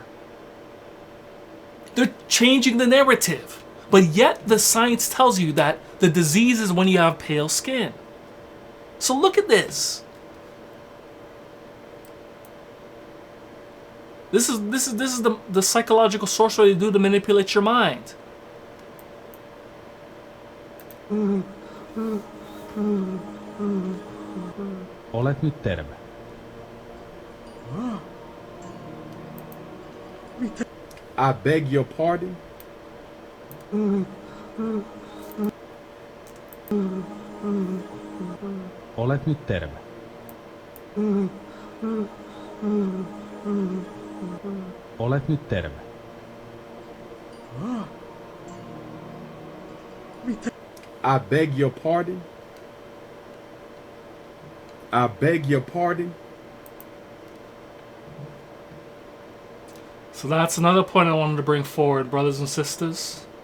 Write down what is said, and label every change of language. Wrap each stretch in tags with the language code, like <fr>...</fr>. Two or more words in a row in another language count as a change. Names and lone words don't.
<en>They're changing the narrative. But yet the science tells you that the disease is when you have pale skin. So look at this. This is the psychological sorcery they do to manipulate your mind.</en> <fi>Olet nyt terve.</fi> <en>I beg your pardon.</en> <fi>Olet nyt terve. Olet nyt terve.</fi> <en>I beg your pardon. I beg your pardon. So that's another point I wanted to bring forward, brothers and sisters.</en>